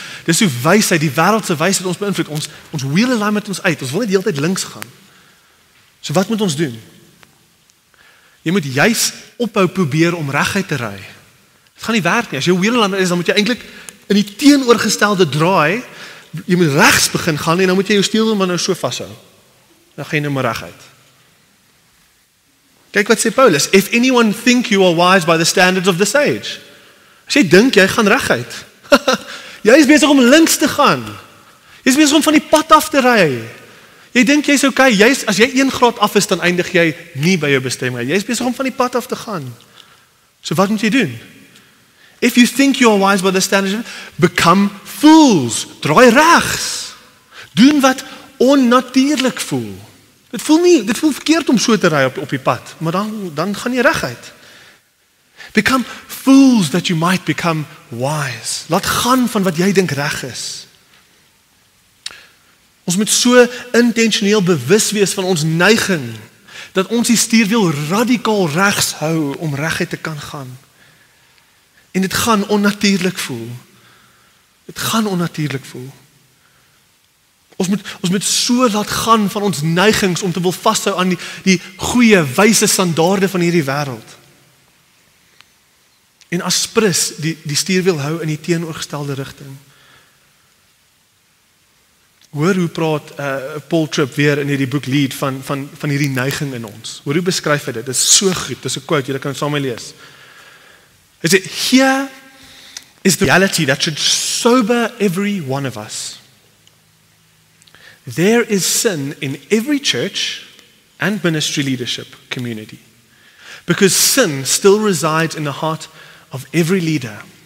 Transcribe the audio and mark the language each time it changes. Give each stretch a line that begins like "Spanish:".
Afrikaans: Dis hoe wysheid, die wêreld se wysheid ons beïnvloed. Ons wheel alignment ons uit. Ons wil net heeltyd links gaan. So wat moet ons doen? Jy moet juis ophou probeer om reguit te ry. Dit gaan nie werk nie. As jy wheel alignment is, dan moet jy eintlik in die teenoorgestelde draai. Jy moet regs begin gaan en dan moet jy jou stuurwiel maar nou so vashou. Dan gaan jy nou maar reguit. Kyk wat sê Paulus,
English: if anyone think you are wise by the standards of this age.
Afrikaans: As jy dink jy gaan reguit. Jy is besig om links te gaan. Jy is besig om van die pad af te ry. Jy dink jy's okay, as jy 1 graad af is dan eindig jy nie by jou bestemming. Jy is besig om van die pad af te gaan. So wat moet jy doen?
English: If you think you are wise by the standards, become fools.
Afrikaans: Draai regs. Doen wat onnatuurlik voel. Dit voel verkeerd om so te ry op die pad, maar dan gaan jy reguit.
English: Become fools that you might become wise.
Afrikaans: Laat gaan van wat jy dink reg is. Ons moet so intentioneel bewus wees van ons neiging, dat ons die stuurwiel radikaal regs hou om reguit te kan gaan. En dit gaan onnatuurlik voel. Dit gaan onnatuurlik voel. Ons moet so laat gaan van ons neigings om te wil vashou aan die goeie, wyse standaarde van hierdie wêreld. En as prins die stuurwiel hou in die teenoorgestelde rigting. Hoor hoe praat Paul Tripp weer in hierdie boek Lead van hierdie neiging in ons. Hoor hoe beskryf hy dit? Dit is so goed, dit is 'n quote, julle kan dit saam lees. Hy sê,
English: here is the reality that should sober every one of us. There is sin in every church and ministry leadership community. Because sin still resides in the heart of every leader.